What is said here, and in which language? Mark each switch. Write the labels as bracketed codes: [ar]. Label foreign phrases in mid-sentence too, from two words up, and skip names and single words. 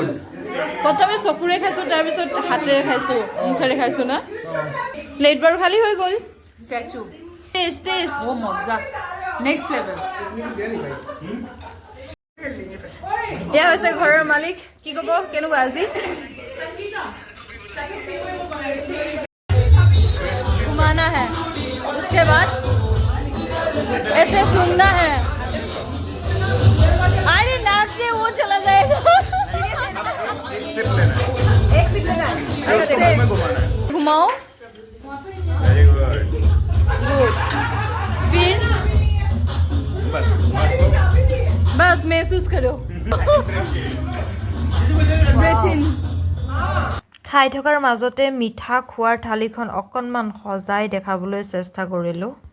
[as] প্ৰথমে চকুৰে খাইছোঁ তাৰপিছত হাতেৰে খাইছোঁ মুখেৰে খাইছোঁ না প্লেট বাৰু খালী হৈ গ'ল ষ্টেচু টেষ্ট ও মজা [en] next level [as] এয়া হৈছে ঘৰৰ মালিক কি ক'ব কেনেকুৱা আজি [hi] घुमाना है उसके बाद ऐसे सुनना है अरे नाच से वो चला जाएगा घुमाओ गुड फिर बस महसूस करो [en] breath in [as] খাই থকাৰ মাজতে মিঠা খোৱাৰ থালিখন অকণমান সজাই দেখাবলৈ চেষ্টা কৰিলোঁ